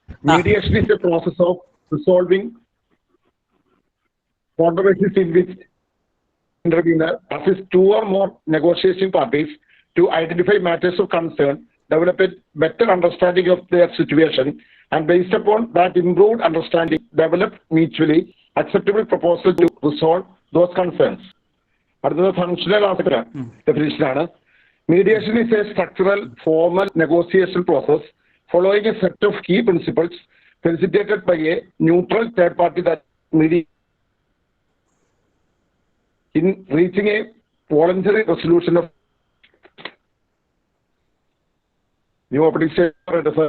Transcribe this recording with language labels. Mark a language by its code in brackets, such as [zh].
[en] Mediation is a process of resolving controversies in which intervener assists two or more negotiating parties to identify matters of concern, develop a better understanding of their situation, and based upon that improved understanding, develop mutually acceptable proposal to resolve those concerns. [ml] അടുത്തത് functional aspect definition ആണ്. [en] Mediation is a structural, formal negotiation process following a set of key principles facilitated by a neutral third party that mediates in reaching a voluntary resolution of new opening statement.